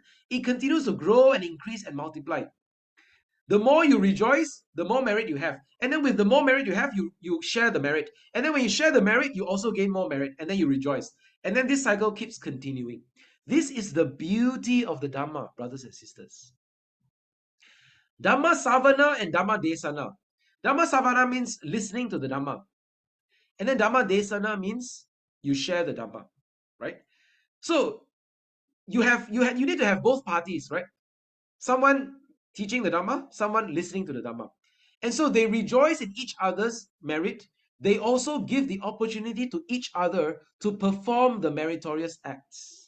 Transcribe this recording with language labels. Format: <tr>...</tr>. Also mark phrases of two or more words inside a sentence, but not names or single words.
<en>It continues to grow and increase and multiply. The more you rejoice, the more merit you have. And then with the more merit you have, you share the merit. And then when you share the merit, you also gain more merit. And then you rejoice. And then this cycle keeps continuing. This is the beauty of the Dhamma, brothers and sisters.</en> <pi>Dhamma savana and Dhamma desana. Dhamma savana</pi> <en>means listening to the Dhamma. And then</en> <pi>Dhamma desana</pi> <en>means you share the Dhamma, right? So you need to have both parties, right? Someone teaching the Dhamma, someone listening to the Dhamma. And so they rejoice in each other's merit. They also give the opportunity to each other to perform the meritorious acts.</en>